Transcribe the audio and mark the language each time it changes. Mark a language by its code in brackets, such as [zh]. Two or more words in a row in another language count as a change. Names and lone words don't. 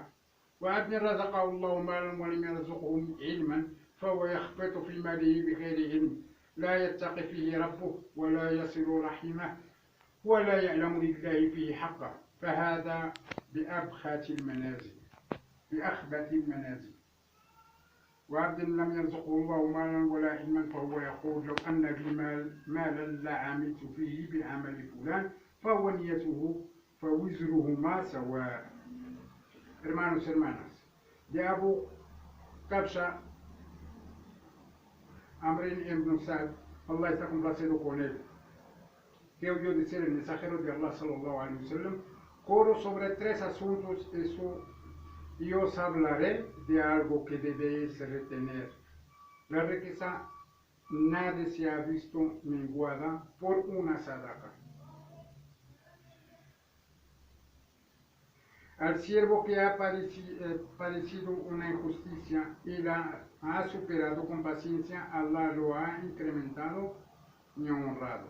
[ar] وعبد رزقه الله مالا ولم يرزقه علما فهو يخبط في ماله بغير علم، لا يتقي فيه ربه ولا يصل رحمه ولا يعلم لله فيه حقا، فهذا بأخبث المنازل. وعبد لم يرزقه الله مالا ولا علما فهو يقول: لو أن لي مالا لعملت فيه بعمل فلان، فهو نيته فوزرهما سواء. [es] Hermanos, hermanas, de Abu Kabsha Amrin ibn Sa'd, Allah está complacido con él, que oyó decir el mensajero de Allah [ar] صلى الله عليه وسلم: [es] coro sobre tres asuntos, y os hablaré de algo que debéis retener. La riqueza nadie se ha visto menguada por una sadaqa. Al siervo que ha padecido una injusticia y la ha superado con paciencia, Allah lo ha incrementado y honrado.